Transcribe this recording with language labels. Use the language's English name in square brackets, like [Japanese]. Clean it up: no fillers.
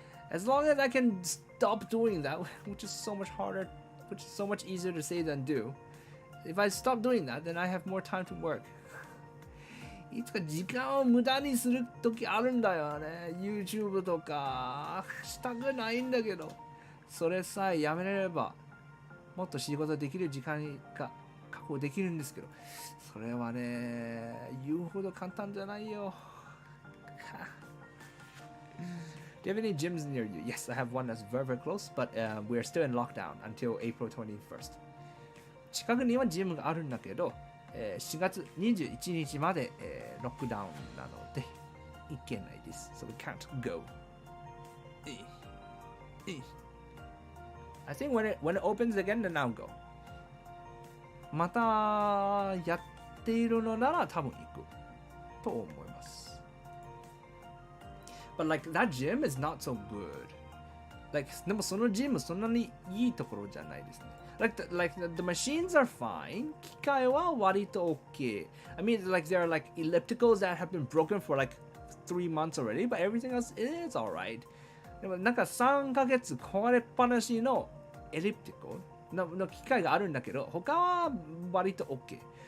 [English] As long as I can stop doing that, which is so much harder, which is so much easier to say than do. If I stop doing that, then I have more time to work. [Japanese] いつか時間を無駄にする時あるんだよね。 YouTube とかしたくないんだけど、それさえやめれればもっと仕事できる時間が確保できるんですけど、それはね、言うほど簡単じゃないよ。 [English] Do you have any gyms near you? Yes, I have one that's very, very close, but we're still in lockdown until April 21st. [Japanese] 近くにはジムがあるんだけど、4月21日まで、ロックダウンなので行けないです。 [English] So we can't go. I think when it opens again, then I'll go. [Japanese] またやっているのなら多分行くと思います。 [English] But like that gym is not so good. [Japanese] Like でもそのジムそんなにいいところじゃないですね。 [English] Like the machines are fine. [Japanese] 機械は割と okay. [English] I mean, like there are like ellipticals that have been broken for like 3 months already, but everything else is alright. [Japanese] でもなんか3ヶ月壊れっぱなしのエリプティコの機械があるんだけど、他は割と OK。